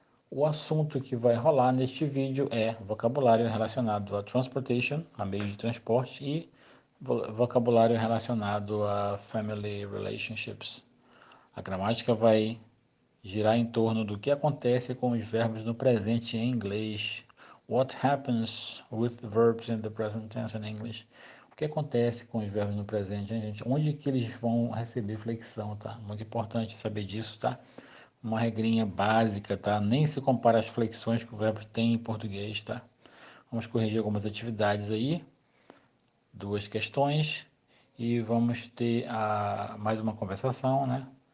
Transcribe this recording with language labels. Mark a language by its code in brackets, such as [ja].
[pt] O assunto que vai rolar neste vídeo é vocabulário relacionado a transportation, a meios de transporte, e vocabulário relacionado a [en] family relationships. [pt] A gramática vai girar em torno do que acontece com os verbos no presente em inglês. [en] What happens with verbs in the present tense in English? [pt] O que acontece com os verbos no presente, hein, gente? Onde que eles vão receber flexão, tá? Muito importante saber disso, tá? Uma regrinha básica, tá? Nem se compara as flexões que o verbo tem em português, tá? Vamos corrigir algumas atividades aí, duas questões, e vamos ter mais uma conversação, né?